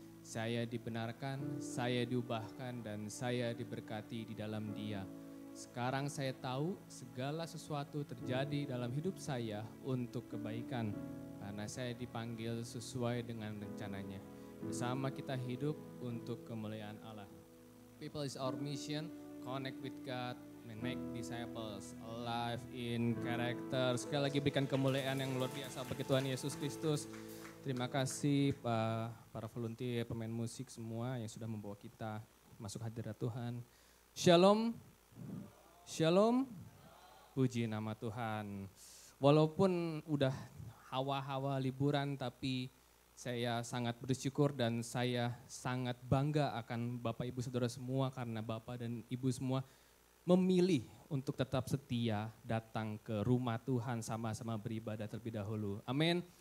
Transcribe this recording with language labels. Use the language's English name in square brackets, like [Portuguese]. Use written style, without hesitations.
[Indonesian] Saya dibenarkan, saya diubahkan, dan saya diberkati di dalam Dia. Sekarang saya tahu segala sesuatu terjadi dalam hidup saya untuk kebaikan. Karena saya dipanggil sesuai dengan rencananya. Bersama kita hidup untuk kemuliaan Allah. [English] People is our mission, connect with God, and make disciples, alive in character. [Indonesian] Sekali lagi berikan kemuliaan yang luar biasa bagi Tuhan Yesus Kristus. Terima kasih para volunteer, pemain musik semua yang sudah membawa kita masuk hadirat Tuhan. Shalom. Shalom. Puji nama Tuhan. Walaupun udah hawa-hawa liburan, tapi saya sangat bersyukur dan saya sangat bangga akan Bapak Ibu Saudara semua karena Bapak dan Ibu semua memilih untuk tetap setia datang ke rumah Tuhan sama-sama beribadah terlebih dahulu. Amin.